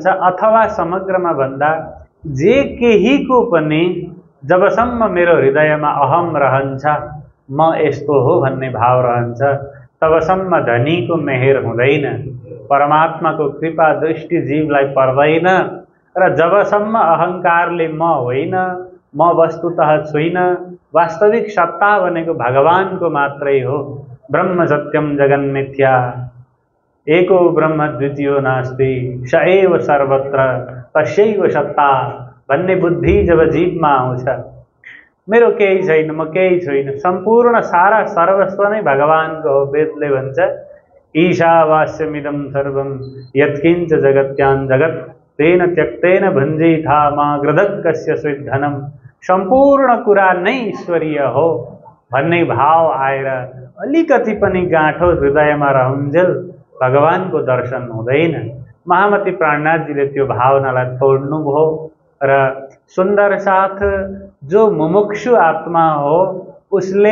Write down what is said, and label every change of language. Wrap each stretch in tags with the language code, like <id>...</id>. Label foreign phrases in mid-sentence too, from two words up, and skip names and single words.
<ne>अथवा समग्रमा भन्दा जे केहीको पनि जबसम्म मेरो हृदयमा अहम रहन्छ, म यस्तो हो भन्ने भाव रहन्छ, तबसम्म धनीको मेहेर हुँदैन, परमात्माको कृपा दृष्टि जीवलाई पर्दैन। र जबसम्म अहंकारले म होइन, म वस्तुतः छुइन, वास्तविक सत्ता भनेको भगवानको मात्रै हो।</ne> <sa>ब्रह्म सत्यम जगन मिथ्या, एको ब्रह्म द्वितीयो नास्ति, स एव सर्वत्र तस्यैव सत्ता</sa> <ne>भन्ने बुद्धि जब जीवमा आउँछ, मेरो केही छैन, म केही छुइन, सम्पूर्ण सारा सर्वस्व नै भगवानको हो। वेदले भन्छ</ne> <sa>ईशावास्यमिदं सर्वं यत्किंच जगत्यां जगत् तेन त्यक्तेन भञ्जिथा मा गृधक्कस्य स्विद्धनम।</sa> <ne>सम्पूर्ण कुरा नै ईश्वरीय हो भन्ने भाव आएर अलिकति पनि गाँठो हृदयमा रहुन्जेल भगवानको दर्शन हुँदैन। महामती प्राणनाथजीले त्यो भावनालाई तोड्नुभयो र सुन्दर साथ जो मुमुक्षु आत्मा हो उसले</ne>